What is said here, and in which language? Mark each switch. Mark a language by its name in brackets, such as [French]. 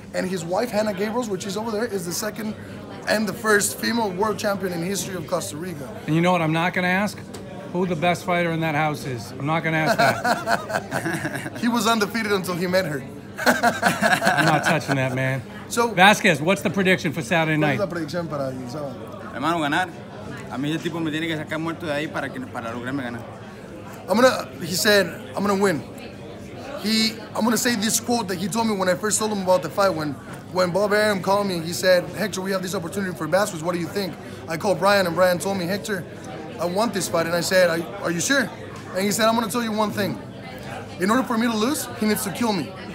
[English] And his wife, Hannah Gabriels, which is over there, is the second and the first female world champion in history of Costa Rica. And you know what I'm not going to ask? Who the best fighter in that house is. I'm not going to ask that. He was undefeated until he met her. I'm not touching that, man. So, Vasquez, what's the prediction for Saturday night? [Spanish] ¿Cuál es la predicción para el sábado? Hermano, ganar. A mí ese tipo me tiene que sacar muerto de ahí para lograrme ganar. [English] He said, I'm gonna win. I'm gonna say this quote that he told me when I first told him about the fight. When Bob Arum called me, he said, Hector, we have this opportunity for Vasquez. What do you think? I called Bryan, and Bryan told me, Hector, I want this fight. And I said, are you sure? And he said, I'm gonna tell you one thing. In order for me to lose, he needs to kill me.